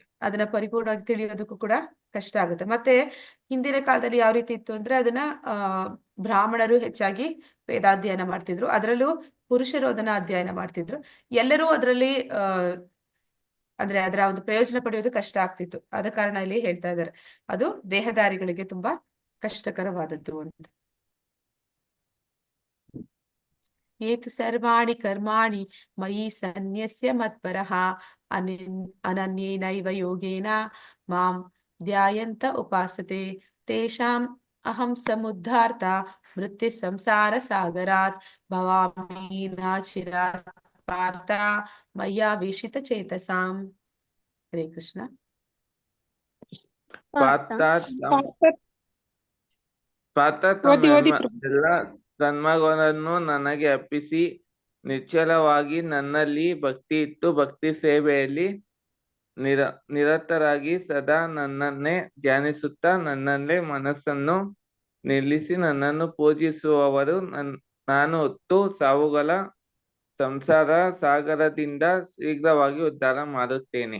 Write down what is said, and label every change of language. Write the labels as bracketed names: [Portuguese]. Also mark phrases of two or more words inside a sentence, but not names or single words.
[Kannada] ಅದನ್ನ ಪರಿಪೂರ್ಣವಾಗಿ ತಿಳಿಯೋದಕ್ಕೂ ಕೂಡ ಕಷ್ಟ ಆಗುತ್ತೆ. ಮತ್ತೆ ಹಿಂದಿನ ಕಾಲದಲ್ಲಿ ಯಾವ ರೀತಿ ಇತ್ತು ಅಂದ್ರೆ ಅದನ್ನ ಬ್ರಾಹ್ಮಣರು ಹೆಚ್ಚಾಗಿ ವೇದಾಧ್ಯಯನ ಮಾಡ್ತಿದ್ರು, ಅದರಲ್ಲೂ ಪುರುಷರು ಅದನ್ನ ಅಧ್ಯಯನ ಮಾಡ್ತಿದ್ರು. ಎಲ್ಲರೂ ಅದರಲ್ಲಿ ಅಂದ್ರೆ ಅದರ ಒಂದು ಪ್ರಯೋಜನ ಪಡೆಯೋದು ಕಷ್ಟ ಆಗ್ತಿತ್ತು. ಆದ ಕಾರಣ ಇಲ್ಲಿ ಹೇಳ್ತಾ ಇದ್ದಾರೆ ಅದು ದೇಹದಾರಿಗಳಿಗೆ ತುಂಬಾ ಕಷ್ಟಕರವಾದದ್ದು ಅಂತ. [Sanskrit] ಏತು ಸರ್ವಾಣಿ ಕರ್ಮಾಣಿ ಮಯಿ ಸನ್ಯಸ್ಯ ಮತ್ಪರಃ ಅನನ್ಯೇನೈವ ಯೋಗೇನ ಮಾಂ ಧ್ಯಾಯಂತ ಉಪಾಸತೆ ತೇಷಾಂ ಅಹಂ ಸಮುದ್ಧಾರ್ಥ ಮೃತ್ಯು ಸಂಸಾರ ಸಾಗರಾತ್ ಭವಾಮಿ ನಾಚಿರಾತ್ ಪಾರ್ಥ ಮಯ್ಯಾವೇಶಿತ ಚೇತಸಾಂ. [Kannada] ಹರೇ ಕೃಷ್ಣ. ಪಾರ್ಥ ಓದಿ ಓದಿ ಎಲ್ಲ ಕರ್ಮಗಳನ್ನು ನನಗೆ ಅರ್ಪಿಸಿ ನಿಶ್ಚಲವಾಗಿ ನನ್ನಲ್ಲಿ ಭಕ್ತಿ ಇಟ್ಟು ಭಕ್ತಿ ಸೇವೆಯಲ್ಲಿ ನಿರತರಾಗಿ ಸದಾ ನನ್ನನ್ನೇ ಧ್ಯಾನಿಸುತ್ತಾ ನನ್ನಲ್ಲೇ ಮನಸ್ಸನ್ನು ನಿಲ್ಲಿಸಿ ನನ್ನನ್ನು ಪೂಜಿಸುವವರು ನಾನು ಹೊತ್ತು ಸಾವುಗಳ ಸಂಸಾರ ಸಾಗರದಿಂದ ಶೀಘ್ರವಾಗಿ ಉದ್ಧಾರ ಮಾಡುತ್ತೇನೆ.